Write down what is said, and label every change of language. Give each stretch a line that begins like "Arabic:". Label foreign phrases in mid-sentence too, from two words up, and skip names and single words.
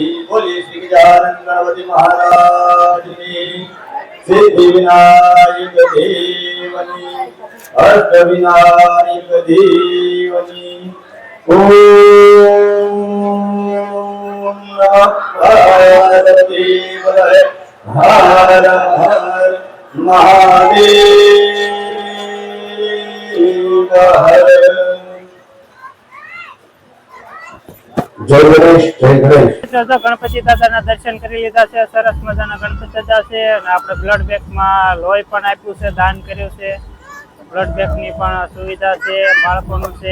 Hindi: बोले श्री गजानन गणपति महाराज की सिद्धि विनायक देवनी अष्ट विनायक देवनी. ओम पार्वती हर हर महादेव हर.
Gujarati: જય ગણેશ, જય ગણેશ. તો ગણપતિ દાદાના દર્શન કરી લીધા છે. સરસ મજાના ગણપતિ દાદા છે અને આપણે
English: blood bankમાં
Gujarati: લોહી પણ આપ્યું છે, દાન કર્યું છે.
English: blood bankની
Gujarati: પણ સુવિધા છે, બાળકોનું છે.